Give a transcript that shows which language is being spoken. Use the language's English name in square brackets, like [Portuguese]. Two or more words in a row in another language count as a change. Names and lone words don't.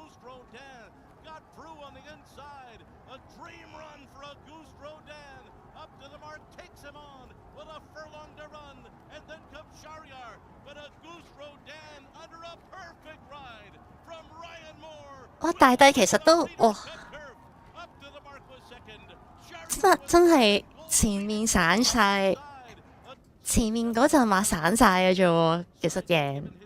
[English] Rodin got through on the inside. A dream run for Auguste Rodin. Up to the mark, takes him on with a furlong to run. And then comes Shahryar. But Auguste Rodin under a perfect ride from Ryan Moore. 哇！ [Cantonese] 大帝其實都哇，真係前面散晒，前面嗰陣馬散晒嘅啫喎，其實贏。